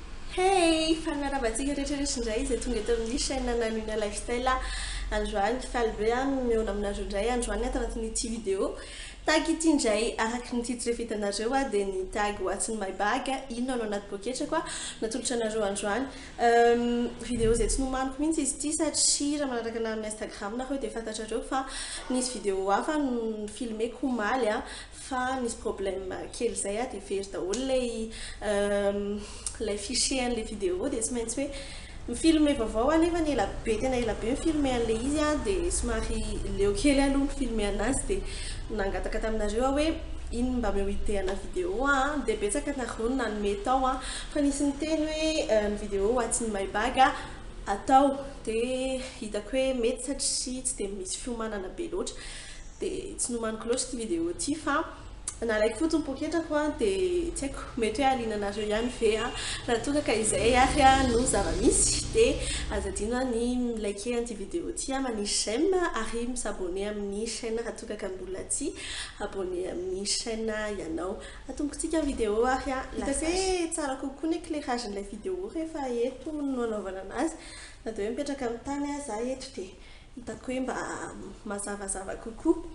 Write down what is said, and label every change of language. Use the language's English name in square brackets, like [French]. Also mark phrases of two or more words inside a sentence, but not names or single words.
[Malagasy] Hey, fanaravantsika rehetrarehetra indray izay tonga eto amin'ny chaîne Nanina Lifestyle. Androany falbe mihaona aminareo indray androany ato anatin'ity vidéo. Tag ity indray araky ny titre rehefa hitanareo dia ny tag [English] what's in my bag [Malagasy] inona no anaty poketra koa natolotra anareo androany. Vidéo izay tsy nomaniko mihitsy izy ity satria raha manaraka anahy amin'ny Instagram nareo dia fantatrareo fa nisy vidéo hafa filmeko omaly fa nisy problème kely zay dia very daholo lay fichier an'ilay vidéo dia tsy maintsy hoe mifilme vaovao anefa ela be tena ela be mifilme an'ilay izy dia somary leo kely aloha mifilme anazy dia nangataka taminareo hoe ino mba meo idéana vidéo dia betsaka nareo nanome tao fa nisy niteny hoe ny vidéo [English] what's in my bag [Malagasy] atao dia hitako hoe mety satria tsy dia misy fiomanana be loatra dia tsy nomaniko loatra ity vidéo ity fa nalaiko fotsiny poketrako dia tsy haiko mety hoe alinanareo ihany ve raha toa ka izay ary no zava-misy dia azadino ny like an'ity vidéo ity manisy j'aime ary misabone amin'ny chaîne raha toa ka mbola tsy abonné amin'ny chaîne ianao atombokontsika vidéo ary hitako hoe tsara kokoa ny éclairagen'ilay vidéo rehefa eto no anaovana anazy na dia hoe mipetraka amin'ny tany za eto dia hitako hoe mba mazavazava kokoa.